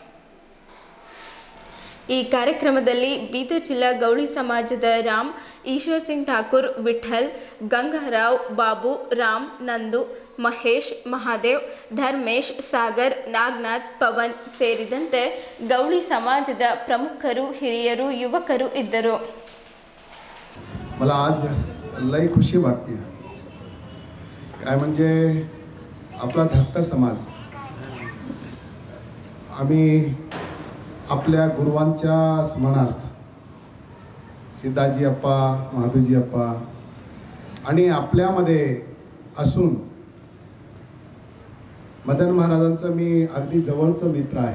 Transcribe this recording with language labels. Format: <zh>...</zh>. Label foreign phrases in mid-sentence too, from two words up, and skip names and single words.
<kn>ಈ ಕಾರ್ಯಕ್ರಮದಲ್ಲಿ ಬೀದರ್ ಜಿಲ್ಲಾ ಗೌಳಿ ಸಮಾಜದ ರಾಮ್, ಈಶ್ವರ್ ಸಿಂಗ್ ಠಾಕೂರ್, ವಿಠಲ್, ಗಂಗಾರಾವ್, ಬಾಬು, ರಾಮ್, ನಂದು, ಮಹೇಶ್, ಮಹಾದೇವ್, ಧರ್ಮೇಶ್, ಸಾಗರ್, ನಾಗನಾಥ್, ಪವನ್ ಸೇರಿದಂತೆ ಗೌಳಿ ಸಮಾಜದ ಪ್ರಮುಖರು, ಹಿರಿಯರು, ಯುವಕರು ಇದ್ದರು.</kn> <mr>मला आज लई खुशी वाटते. काय म्हणजे आपला धाकटा समाज आम्ही आपल्या गुरुवांच्या स्मरणार्थ सिद्धाजी अप्पा, महादूजी अप्पा आणि आपल्यामध्ये असून मदन महाराजांचं मी अगदी जवळचं मित्र आहे.</mr>